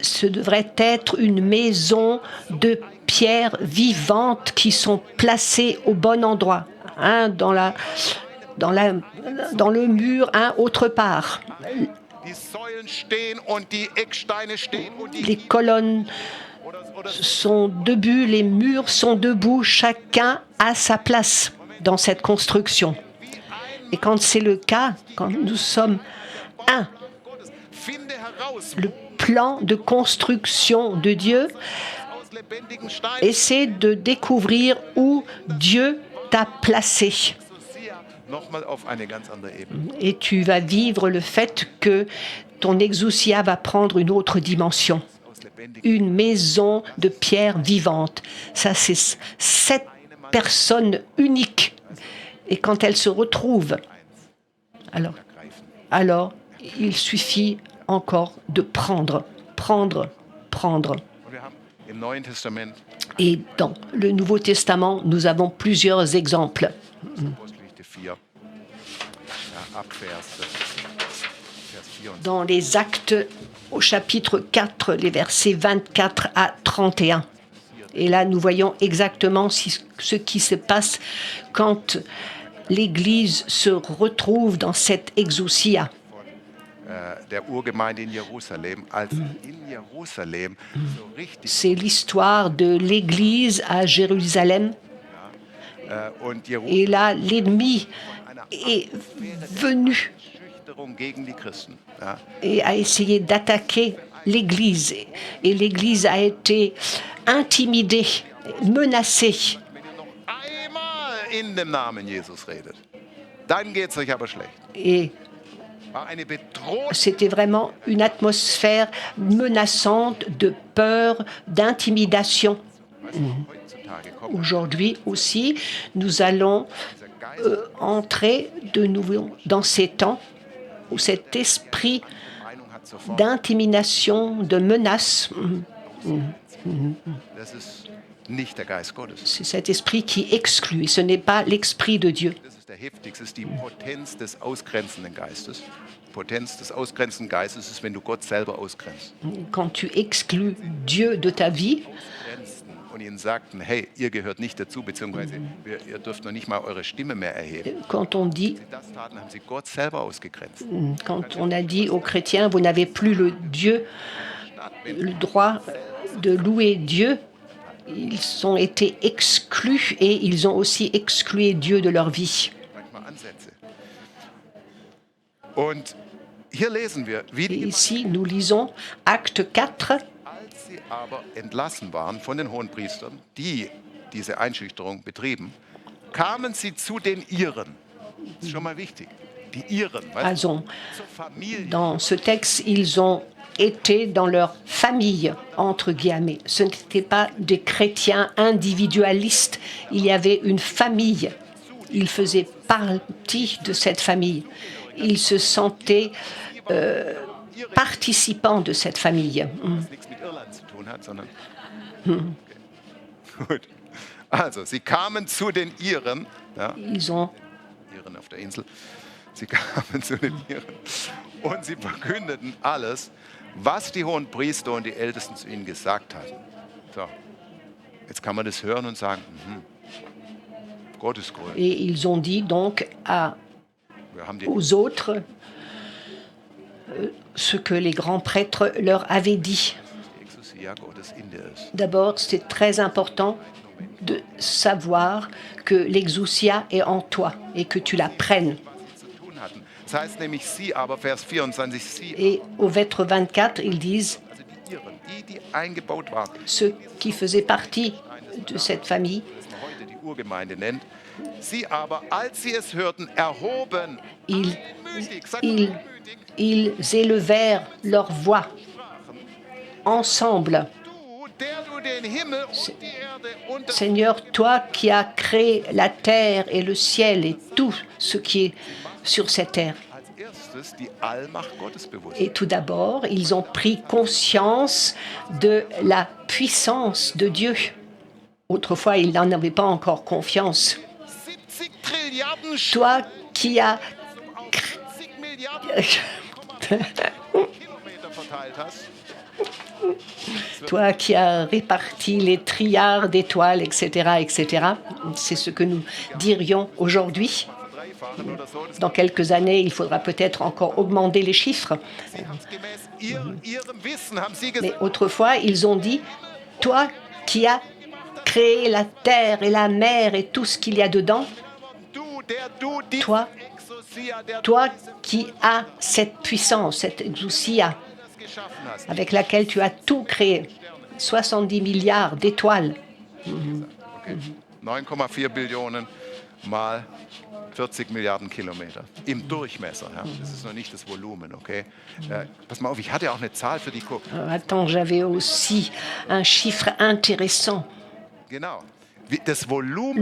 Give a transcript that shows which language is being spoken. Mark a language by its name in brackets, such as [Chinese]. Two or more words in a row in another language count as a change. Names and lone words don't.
[French] ce devrait être une maison de pierres vivantes qui sont placées au bon endroit. Un dans le mur, un autre part. [German] Die Säulen stehen und die Ecksteine stehen und die [French] Les colonnes [German] oder [French] sont debout, les murs sont debout, chacun a sa place dans cette construction. Et quand c'est le cas, quand nous sommes un, [German] Gottes. Finde heraus [French] le plan de construction de Dieu, [German] aus lebendigen Steinen. [French] essaie de découvrir où Dieu t'a placé. [German] Exousia nochmal auf eine ganz andere Ebene. [French] Et tu vas vivre le fait que ton exousia va prendre une autre dimension. [German] Aus lebendigen. [French] Une maison de pierre vivante. Ça, c'est 7 personnes uniques. Et quand elles se retrouvent, alors il suffit encore de prendre. [German] Und wir haben im Neuen Testament, [French] Et dans le Nouveau Testament, nous avons plusieurs exemples. [German] Apostelgeschichte 4, ja, ab Vers 4. [French] Dans les Actes au chapitre 4, les versets 24 à 31. Et là, nous voyons exactement ce qui se passe quand l'Église se retrouve dans cette exousia. [German] Der Urgemeinde in Jerusalem, als in Jerusalem so richtig [French] C'est l'histoire de l'Église à Jérusalem. [German] und Jerusalem [French] Et là, l'ennemi est venu [German] Schüchterung gegen die Christen. Ja. [French] et a essayé d'attaquer l'Église. Et l'Église a été intimidée, menacée. [German] Wenn ihr noch einmal in dem Namen Jesus redet, dann geht es euch aber schlecht. [French] Et [German] War eine Bedrohung. [French] c'était vraiment une atmosphère menaçante de peur, d'intimidation. [German] Heutzutage kommt [French] Aujourd'hui aussi, nous allons [German] dieser Geist, [French] entrer de nouveau dans ces temps où cet esprit [German] Meinung hat sofort. [French] d'intimidation, de menace, [German] Das ist nicht der Geist Gottes. [French] c'est cet esprit qui exclut. Ce n'est pas l'esprit de Dieu. [German] Das ist der heftigste, das ist die Potenz des ausgrenzenden Geistes. Potenz des ausgrenzenden Geistes ist, wenn du Gott selber ausgrenzt. [French] Quand tu exclus Dieu de ta vie, [German] Grenzen und ihnen sagten, hey, ihr gehört nicht dazu, beziehungsweise ihr dürft noch nicht mal eure Stimme mehr erheben. [French] quand on dit, [German] Sie das taten, haben sie Gott selber ausgegrenzt. [French] quand on a dit aux chrétiens, vous n'avez plus le Dieu, le droit de louer Dieu, ils ont été exclus et ils ont aussi exclu Dieu de leur vie. [German] Manchmal Ansätze. Und hier lesen wir, wie [French] Et [German] die [French] ici, nous lisons Acte 4, [German] als sie aber entlassen waren von den Hohenpriestern, die diese Einschüchterung betrieben, kamen sie zu den Iren. Das ist schon mal wichtig. Die Iren, weißt also du, zur Familie. [French] dans ce texte, ils ont été dans leur famille, entre guillemets. Ce n'étaient pas des chrétiens individualistes, il y avait une famille. Ils faisaient partie de cette famille. Ils se sentaient participants de cette famille. [German] Was nichts mit Irland zu tun hat, sondern. Okay. Gut. Also, sie kamen zu den Iren, ja, [French] Ils ont [German] Iren auf der Insel. Sie kamen zu den Iren und sie verkündeten alles, was die hohen Priester und die Ältesten zu ihnen gesagt hatten. So, jetzt kann man das hören und sagen, Gott ist größer. [French] et ils ont dit donc [German] Wir haben die [French] aux autres, ce que les grands prêtres leur avaient dit. [German] die Exousia Gottes in dir ist. [French] D'abord, c'est très important de savoir que l'exousia est en toi et que tu la prennes. [German] Was sie zu tun hatten. Das heißt nämlich sie, aber Vers 24, sie, [French] Et au verset 24, ils disent [German] also die Iren, die eingebaut waren, [French] ceux qui faisaient partie de cette famille, [German] das man heute die Urgemeinde nennt, sie aber, als sie es hörten, erhoben, [French] ils, [German] einmütig, sagt [French] ils, [German] einmütig, [French] ils élevèrent leur voix ensemble. [German] du, der du den Himmel und die Erde und das [French] Seigneur, toi qui as créé la terre et le ciel et tout ce qui est sur cette terre. [German] als erstes die Allmacht Gottes bewusst. [French] Et tout d'abord, ils ont pris conscience de la puissance de Dieu. Autrefois, ils n'en avaient pas encore confiance. [German] 70 Trilliarden [French] Toi qui as, [German] auf 70 Milliarden Kilometer verteilt hast, [French] toi qui as réparti les trilliards d'étoiles, etc., etc., c'est ce que nous dirions aujourd'hui. [German] verdreifachen oder so, das [French] Dans quelques années, il faudra peut-être encore augmenter les chiffres. [German] sie haben es gemäß ihrem Wissen, haben sie [French] Mais [German] gesagt, [French] autrefois, ils ont dit, toi qui as créé la terre et la mer et tout ce qu'il y a dedans, [German] du, der du die [French] toi, [German] Exousia, der [French] toi qui as cette puissance, cette exousia, [German] das geschaffen hast. [French] avec laquelle tu as tout créé, 70 milliards d'étoiles, [German] Okay. 9,4 Billionen mal 40 Milliarden Kilometer im Durchmesser. Ja. Das ist noch nicht das Volumen, okay? Pass mal auf, ich hatte auch eine Zahl für die [French] Attends, j'avais aussi un chiffre intéressant. [German] Genau. Das Volumen